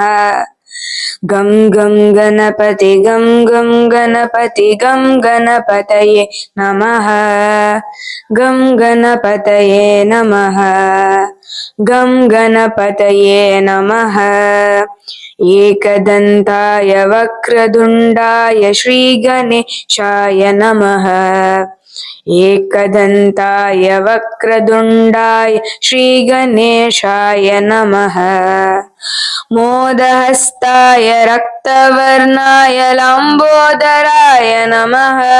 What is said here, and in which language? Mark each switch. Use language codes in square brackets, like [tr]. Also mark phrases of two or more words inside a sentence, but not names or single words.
[sa] गं गं गणपति गं गं गणपति गं गणपतये नमः. गं गणपतये नमः. गं गणपतये नमः. एकदन्ताय वक्रतुण्डाय श्री गणेशाय नमः. एकदन्ताय वक्रतुण्डाय श्रीगणेशाय नमः. मोदहस्ताय रक्तवर्णाय लम्बोदराय नमः.